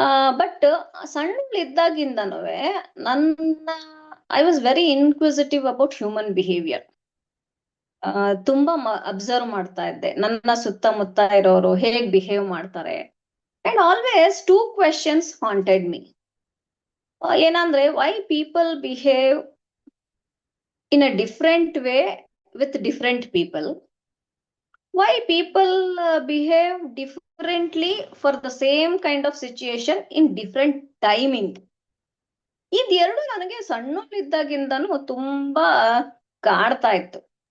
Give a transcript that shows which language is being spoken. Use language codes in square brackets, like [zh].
[en] but [kn] ಸಣ್ಣಳಿದ್ದಾಗಿಂದನೂ ನನ್ನ [en] I was very inquisitive about human behaviour. [kn] ತುಂಬಾ observe ಮಾಡ್ತಾ ಇದ್ದೆ ನನ್ನ ಸುತ್ತಮುತ್ತ ಇರೋರು ಹೇಗ್ ಬಿಹೇವ್ ಮಾಡ್ತಾರೆ. [en] And always 2 questions haunted me. ಏನಂದ್ರೆ, why people behave in a different way with different people, why people behave differently for the same kind of situation in different timing. [kn] ಇದೆರಡು ನನಗೆ ಸಣ್ಣಲಿದ್ದಾಗಿಂದನೂ ತುಂಬಾ ಕಾಡ್ತಾ ಇತ್ತು.